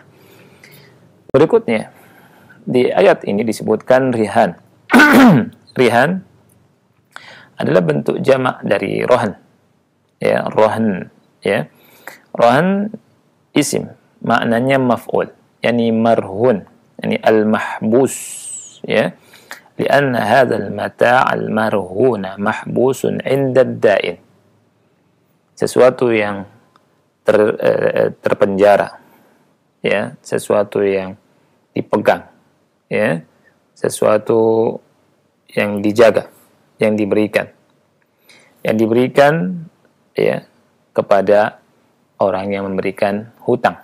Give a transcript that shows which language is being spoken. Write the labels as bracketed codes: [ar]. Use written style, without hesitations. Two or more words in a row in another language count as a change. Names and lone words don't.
[id] Berikutnya, di ayat ini disebutkan rihan. Rihan adalah bentuk jamak dari rohan, ya, rohan, ya. Rohan isim, maknanya maf'ul, [ar] يعني مرهون، يعني المحبوس, ya. لأن هذا المتاع المرهون محبوس عند الدائن. [id] Sesuatu yang terpenjara, ya, sesuatu yang dipegang, ya, sesuatu yang dijaga, yang diberikan, ya, kepada orang yang memberikan hutang.